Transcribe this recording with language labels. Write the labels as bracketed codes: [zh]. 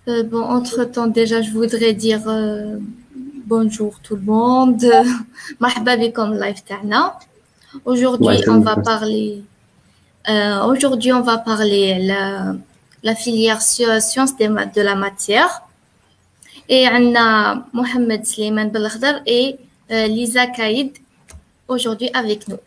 [fr] Bon, entre-temps, déjà, je voudrais dire bonjour tout le monde. [ar] مرحبا بكم live تاعنا. [fr] Aujourd'hui, on va parler la filière sciences de la matière. Et on a Mohamed Slimane Belkhdar et Lisa Kaïd aujourd'hui avec nous.